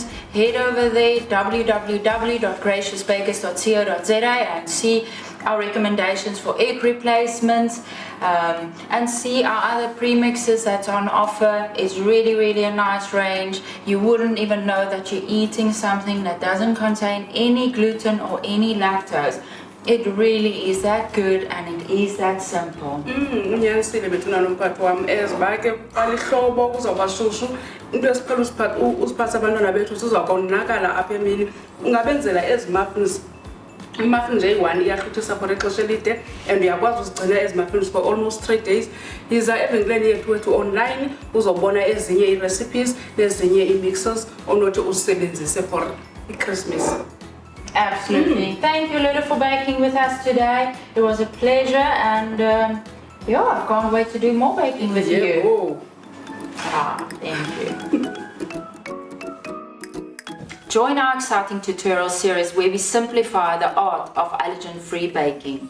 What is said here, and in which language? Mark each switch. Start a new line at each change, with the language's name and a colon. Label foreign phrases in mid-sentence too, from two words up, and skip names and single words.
English: Head over there, www.graciousbakers.co.za, and see our recommendations for egg replacements, and see our other premixes that's on offer. It's really a nice range. You wouldn't even know that you're eating something that doesn't contain any gluten or any lactose. It really is that good, and it is that simple.
Xhosa: Unyanisile bethuna nomphathi wami eziba ke qala ihlobo kuzawuba shushu into esiphela usiphatha abantwana bethu sizakonakala apha emini. Ungabenzela ezi muffins. Muffin nje yi-1 iyahluthisa for ixesha elide and uyakwazi uzigcina ezi muffins
English: for almost 3 days.
Xhosa: Yiza evenkileni yethu wethu online uzobona ezinye ii-recipes nezinye ii-mixes onothi usebenzise for i-Christmas.
English: Absolutely. Thank you, Lulu, for baking with us today. It was a pleasure, and yeah, I can't wait to do more baking with you. Oh. Thank you. Join our exciting tutorial series where we simplify the art of allergen-free baking.